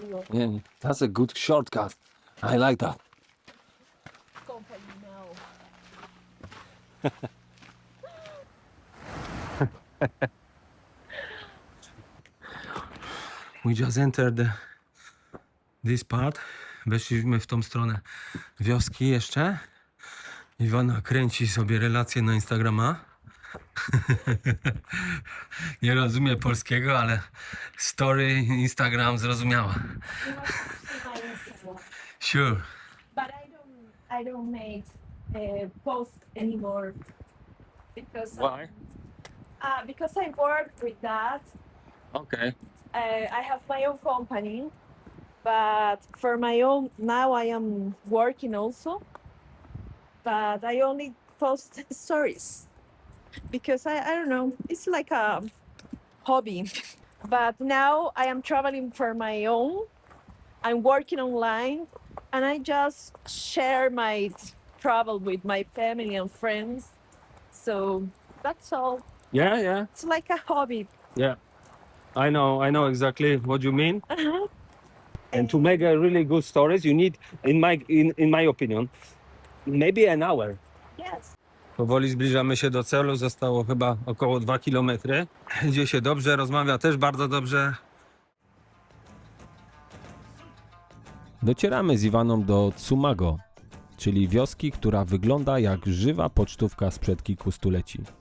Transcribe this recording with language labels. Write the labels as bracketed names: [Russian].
[English] Yeah, that's a good shortcut. I like that. Company now. We just entered this part. [Polish] Weszliśmy w tą stronę wioski jeszcze. Iwana kręci sobie relacje na Instagrama. Nie rozumie polskiego, ale story Instagram zrozumiała. [English] You must see my Instagram. Sure. But I don't make post anymore because Why? because I work with that. Okay. I have my own company, but for my own now I am working also. But I only post stories because I don't know, it's like a hobby. But now I am traveling for my own. I'm working online and I just share my travel with my family and friends. So that's all. Yeah. It's like a hobby. I know exactly what you mean. And to make a really good stories, you need, in my opinion, maybe an hour. Yes. [Polish] Powoli zbliżamy się do celu, zostało chyba około 2 km. Idzie się dobrze, rozmawia też bardzo dobrze. Docieramy z Iwaną do Tsumago, czyli wioski, która wygląda jak żywa pocztówka sprzed kilku stuleci.